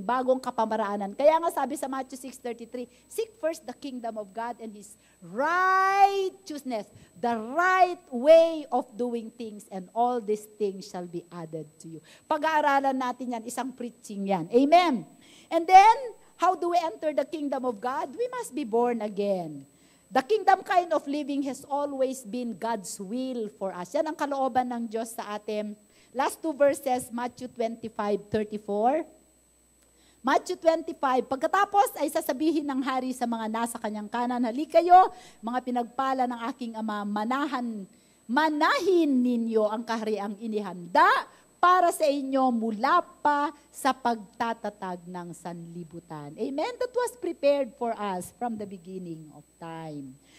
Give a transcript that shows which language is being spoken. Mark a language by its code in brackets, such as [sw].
[tl] Bagong kapamaraanan. Kaya nga sabi sa [en] Matthew 6:33, seek first the kingdom of God and His righteousness, the right way of doing things, and all these things shall be added to you. [tl] Pag-aaralan natin yan, isang preaching yan. [en] Amen. And then, how do we enter the kingdom of God? We must be born again. The kingdom kind of living has always been God's will for us. [tl] Yan ang kalooban ng Diyos sa atin. [en] Last two verses, [tl] Matthew 25:34. Matthew 25, pagkatapos ay sasabihin ng hari sa mga nasa kanyang kanan, halika kayo, mga pinagpala ng aking ama, manahin ninyo ang kahariang inihanda para sa inyo mula pa sa pagtatatag ng sanlibutan. [en] Amen? That was prepared for us from the beginning of time.